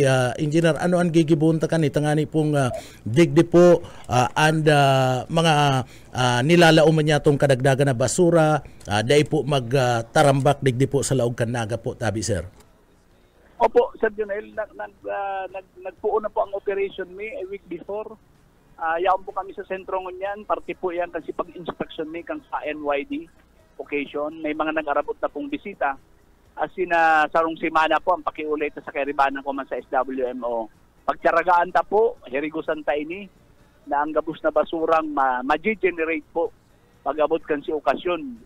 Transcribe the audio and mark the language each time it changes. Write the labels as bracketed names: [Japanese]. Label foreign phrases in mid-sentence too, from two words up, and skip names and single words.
[Bikol] Engineer, ano ang gigibunta ka ni tangani pong digdi po and mga nilalauman niya itong kadagdagan na basura, dahil po magtarambak digdi po sa laog kan Naga po tabi, sir. Opo, Sir Jonel, nagpuo na po ang operation [English] a week before. [Bikol] Yaon po kami sa sentro ngunyan, parte po yan kasi pag-inspection kang sa NYD occasion. May mga nag-arabot na pong bisita. [English] As in, [Bikol] sarong simana po ang pakiulit sa karibanan ko man sa SWMO. Pagtiyaragaan ta po, hirigusan ta ini, na ang gabos na basurang ma-generate po pag-abot kan si okasyon.